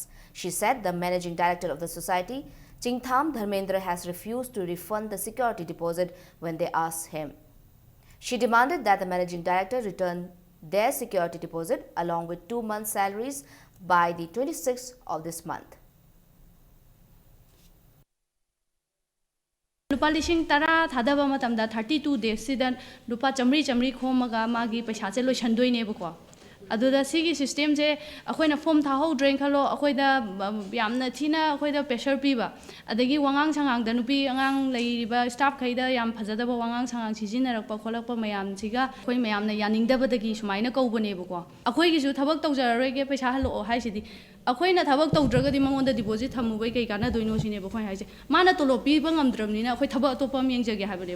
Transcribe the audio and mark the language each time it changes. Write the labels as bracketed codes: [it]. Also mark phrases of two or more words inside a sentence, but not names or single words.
[en] She said the managing director of the society, Chingtham Dharmendra, has refused to refund the security deposit when they asked him. She demanded that the managing director return their security deposit along with 2 months' salaries by the 26th of this month. [mni] Lupa lishing tara thadaba matamda 32 days sidan lupa chamri khomaga magi paisa che loisandoi ne bako aduda sigi system je akoina form tha ho drain khalo akoida yamna thina akoida pressure piba adagi wangang sangang da nupi angang leiba staff khaida yam phajadaba wangang sangang sijinarakpa kholakpa mayam siga khoi mayamna yaningdaba dagi sumaina kaubane bako akoi gi ju thabak tawjararoge paisa halo haisidi akoina thabak tawdragadi mangonda deposit thamubai kai kana doino sine ba khoi haise mana tolo piba ngamdramnina akoi thabak atopa mengjage habaneba.